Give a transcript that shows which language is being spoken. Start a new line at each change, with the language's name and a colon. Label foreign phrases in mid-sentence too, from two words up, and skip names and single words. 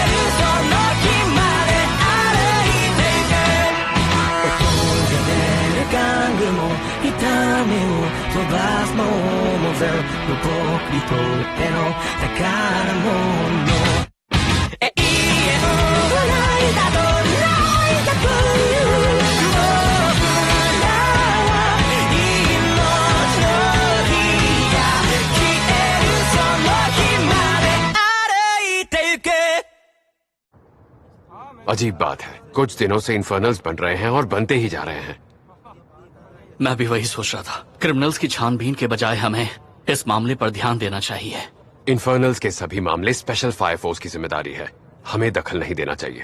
Japanese: るその日まで歩いていけ音が出る玩具も痛みを飛ばすものも全部僕にとっての宝物永遠はないだとないだという僕らは命の火が消えるその日まで歩いてゆけ
Hindi: अजीब बात है, कुछ दिनों से इन्फर्नल्स बन रहे हैं और बनते ही जा रहे हैं। मैं भी वही सोच रहा था, क्रिमिनल्स की छानबीन के बजाय हमें इस मामले पर ध्यान देना चाहिए। इन्फर्नल्स के सभी मामले स्पेशल फायर फोर्स की जिम्मेदारी है, हमें दखल नहीं देना चाहिए।